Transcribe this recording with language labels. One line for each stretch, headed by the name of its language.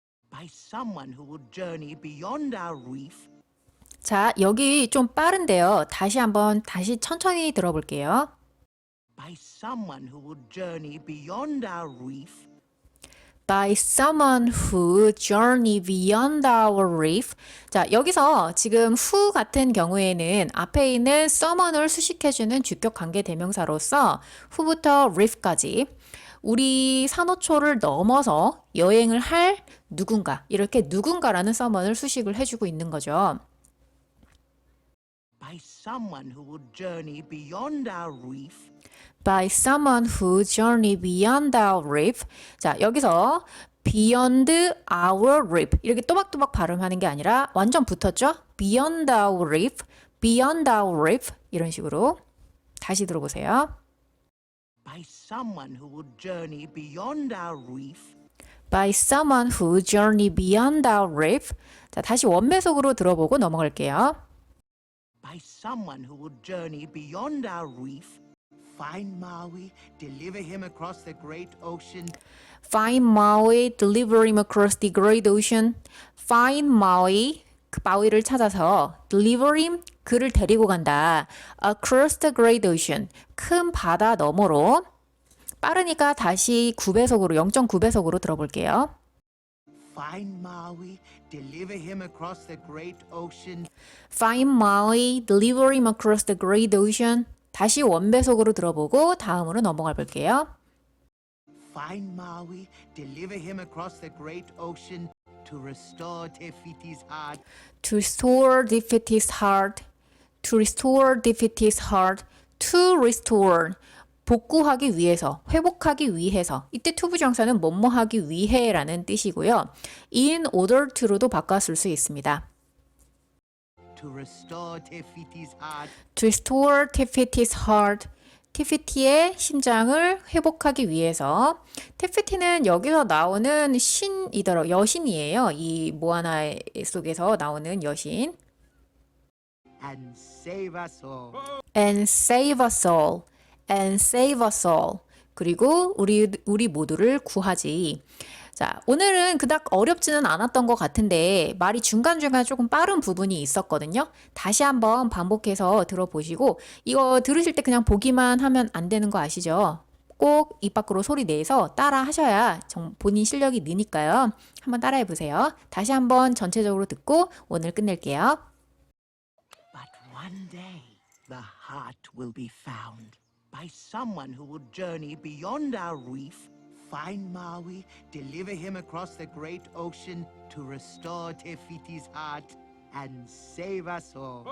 English: By someone who will journey beyond our reef.
Korean: 자, 여기 좀 빠른데요. 다시 천천히 들어볼게요.
English: By someone who will journey beyond our reef. By someone who journey beyond our reef.
Korean: 자, 여기서 지금 who 같은 경우에는 앞에 있는 someone을 수식해주는 주격 관계 대명사로서 who부터 reef까지 우리 산호초를 넘어서 여행을 할 누군가, 이렇게 누군가라는 someone을 수식을 해주고 있는 거죠.
English: By someone who will journey beyond our reef. By someone who journey beyond our reef.
Korean: 자, 여기서 beyond our reef 이렇게 또박또박 발음하는 게 아니라 완전 붙었죠?
English: beyond our reef, beyond our reef
Korean: 이런 식으로 다시 들어보세요.
English: By someone who will journey beyond our reef. By someone who journey beyond our reef.
Korean: 자, 다시 원배속으로 들어보고 넘어갈게요.
English: By someone who will journey beyond our reef. Find Maui, deliver him across the great ocean. Find Maui, deliver him across the great ocean. Find Maui,
Korean: 그 마우이를 찾아서
English: deliver him,
Korean: 그를 데리고 간다.
English: Across the great ocean,
Korean: 큰 바다 너머로. 빠르니까 다시 9배속으로, 0.9배속으로 들어볼게요.
English: Find Maui, deliver him across the great ocean. Find Maui, deliver him across the great ocean.
Korean: 다시 원배속으로 들어보고 다음으로 넘어가 볼게요.
English: Find Maui, deliver him across the great ocean to restore Te Fiti's heart. To restore Te Fiti's heart. To restore Te Fiti's heart. To restore.
Korean: 복구하기 위해서, 회복하기 위해서. 이때 to부정사는 뭐뭐 하기 위해라는 뜻이고요. in order to로도 바꿨을 수 있습니다.
English: To restore Te Fiti's heart. To restore 테피티's heart.
Korean: 테피티의 심장을 회복하기 위해서. 테피티는 여기서 나오는 신이더라, 여신이에요. 이 모아나 속에서 나오는 여신.
English: And save us all. And save us all. And save us all.
Korean: 그리고 우리 모두를 구하지. 자, 오늘은 그닥 어렵지는 않았던 것 같은데 말이 중간중간 조금 빠른 부분이 있었거든요. 다시 한번 반복해서 들어보시고, 이거 들으실 때 그냥 보기만 하면 안 되는 거 아시죠? 꼭 입 밖으로 소리 내서 따라 하셔야 본인 실력이 느니까요. 한번 따라해 보세요. 다시 한번 전체적으로 듣고 오늘 끝낼게요.
English: But one day, the heart will be found by someone who will journey beyond our reef, find Maui, deliver him across the great ocean to restore Te Fiti's heart and save us all.